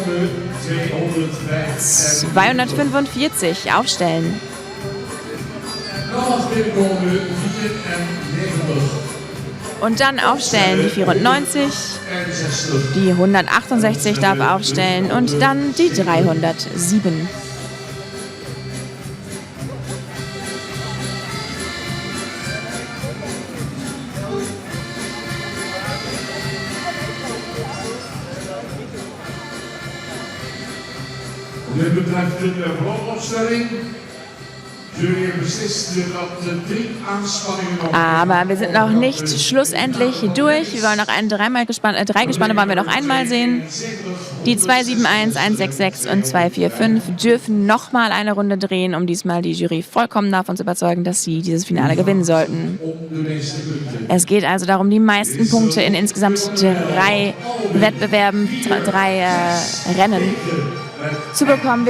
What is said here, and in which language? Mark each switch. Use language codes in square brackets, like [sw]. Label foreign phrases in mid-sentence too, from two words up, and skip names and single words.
[de] 245 aufstellen. Und dann aufstellen die 94. Die 168 darf aufstellen. Und dann die 307. [nl] Dit betreft de blokopstelling. Jury beslist dat 3 Aanspanningen nog. [de] Aber wir sind noch nicht schlussendlich durch. Wir wollen noch drei Gespanne wollen wir noch einmal sehen. Die 271, 166 und 245 dürfen nochmal eine Runde drehen, um diesmal die Jury vollkommen davon zu überzeugen, dass sie dieses Finale gewinnen sollten. Es geht also darum, die meisten Punkte in insgesamt 3 Wettbewerben, 3 Rennen zu bekommen.